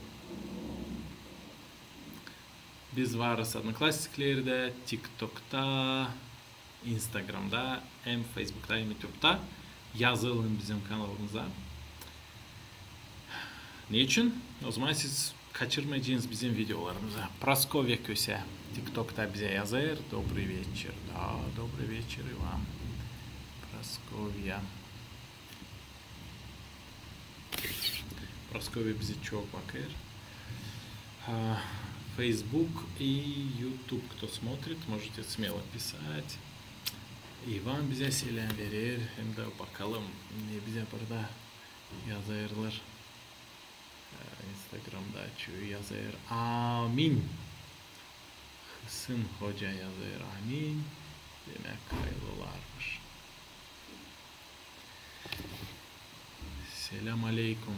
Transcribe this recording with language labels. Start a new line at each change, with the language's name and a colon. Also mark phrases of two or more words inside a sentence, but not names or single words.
Gagauz: Biz varız Одноклассниклerde, TikTok'ta, Instagram'da, hem Facebook'ta hem YouTube'da. Yazılın bizim kanalımıza. Niçin? O zaman siz kaçırmayacağınız bizim videolarımıza. Praskovya Köse TikTok'ta bize yazar.
Russian: Добрый вечер. Да, добрый вечер и вам. Praskovya.
Gagauz: Praskovya bize çok bakar.
Russian: Facebook и YouTube, кто смотрит, можете смело писать.
Gagauz: İvan bize selam verir. Hem de bakalım ne bize burada yazarlar. Instagram'da açıyor yazar. Amin. Hısın Hoca yazar. Amin. Demek hayırlılarmış. Selam aleyküm.